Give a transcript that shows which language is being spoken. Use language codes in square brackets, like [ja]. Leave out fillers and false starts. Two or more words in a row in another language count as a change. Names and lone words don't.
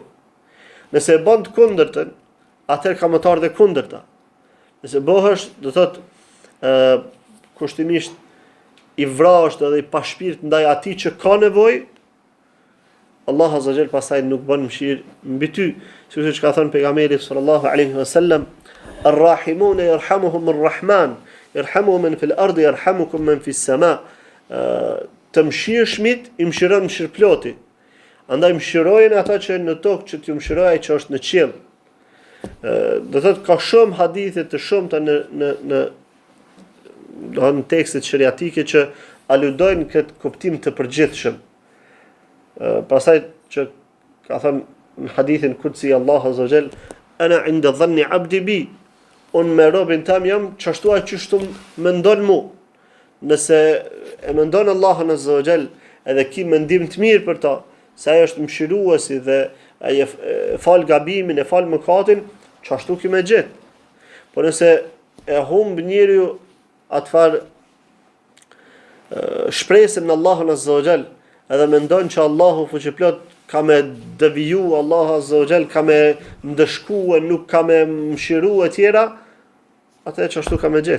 [sq] Nëse e bën të kundërtën, atëherë ka më të ardhe kundërta. Nëse bëhesh, do thot kushtimisht i vrasht edhe i pa shpirt ndaj atij që ka nevojë, Allah [ar] عز وجل [sq] pastaj nuk bën mëshirë mbi ty, siç ka thënë pejgamberi [ar] صلى الله عليه وسلم, "الراحمون يرحمهم الرحمن ارحموا من في الأرض يرحمكم من في السماء." [sq] Të mëshirshmit i mëshiron mëshirploti. Andaj mëshirojeni ata që në tokë që t'ju mëshiroj ai që është në qiell. Do thotë ka shumë hadithe të shumta në tekstet shariatike që aludojnë këtë kuptim të përgjithshëm. Pastaj që ka thënë në hadithin kutsi [ar] Allah عز وجل, "أنا عند ظن عبدي بي." [sq] Unë me robin tam jam çashtu që shtu mendon mu. Nëse e mendon Allahun [ar] عز وجل [sq] edhe ki mendim të mirë për ta, se ai është mëshiruesi dhe ai fal gabimin, e fal mëkatin, çashtu ki më gjet. Por nëse e humb njeriu atëfar shpresën në Allahun [ar] عز وجل, [sq] edhe mendon që Allahu fuqiplot ka me deviju, Allahu [ar] عز وجل [sq] ka me ndëshkue, nuk ka me mëshiru e tjera, atë çashtu ka me gjet.